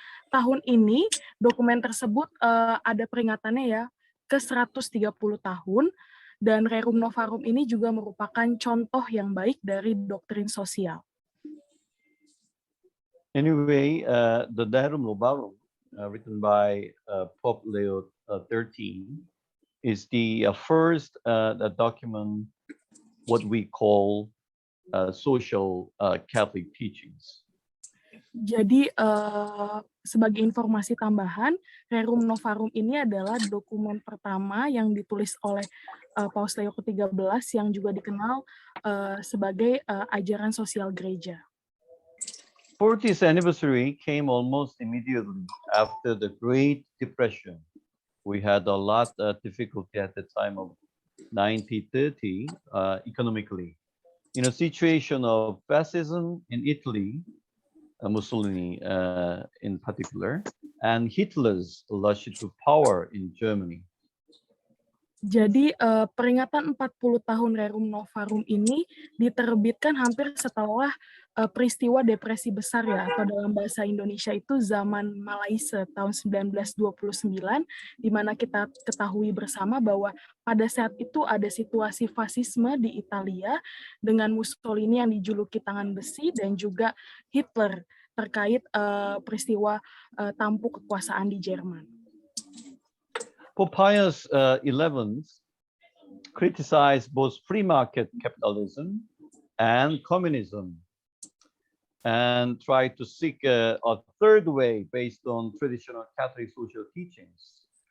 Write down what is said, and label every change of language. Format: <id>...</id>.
<id>Tahun ini dokumen tersebut ada peringatannya ya ke 130 tahun, dan Rerum Novarum ini juga merupakan contoh yang baik dari doktrin sosial.</id> <en>Anyway, the Rerum Novarum, written by Pope Leo XIII, is the first document what we call social Catholic teachings.</en> <id>Jadi sebagai informasi tambahan, Rerum Novarum ini adalah dokumen pertama yang ditulis oleh Paus Leo ke-13 yang juga dikenal sebagai ajaran sosial gereja.</id> <en>40th anniversary came almost immediately after the Great Depression. We had a lot of difficulty at the time of 1930 economically. In a situation of fascism in Italy, Mussolini in particular, and Hitler's rush to power in Germany.</en> <id>Jadi peringatan 40 tahun Rerum Novarum ini diterbitkan hampir setelah peristiwa depresi besar ya, atau dalam bahasa Indonesia itu zaman Malaise tahun 1929, di mana kita ketahui bersama bahwa pada saat itu ada situasi fasisme di Italia dengan Mussolini yang dijuluki tangan besi dan juga Hitler terkait peristiwa tampuk kekuasaan di Jerman.</id> <en>Pope Pius XI criticized both free market capitalism and communism. and try to seek a third way based on traditional Catholic social teachings.</en>